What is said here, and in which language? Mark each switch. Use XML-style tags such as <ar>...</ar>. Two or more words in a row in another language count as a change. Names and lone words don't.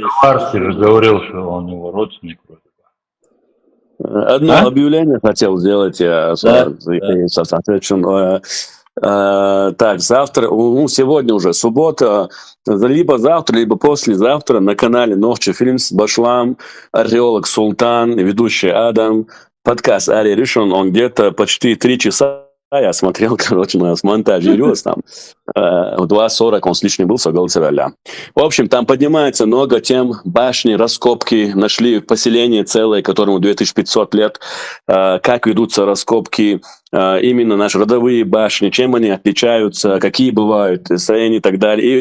<ru>Арси же говорил, что он его родственник. Одно объявление хотел сделать, соответственно. Так, завтра, сегодня уже суббота, либо завтра, либо послезавтра на канале Новчи Фильмс Башлам, археолог Султан, ведущий Адам, подкаст Ари Ришон, он где-то почти 3 часа. Я смотрел, короче, нас монтажировалось там. В 2:40 он с лишним был, согласен. В общем, там поднимается много тем, башни, раскопки, нашли поселение целое, которому 2500 лет, как ведутся раскопки, именно наши родовые башни, чем они отличаются, какие бывают строения и так далее.</ru>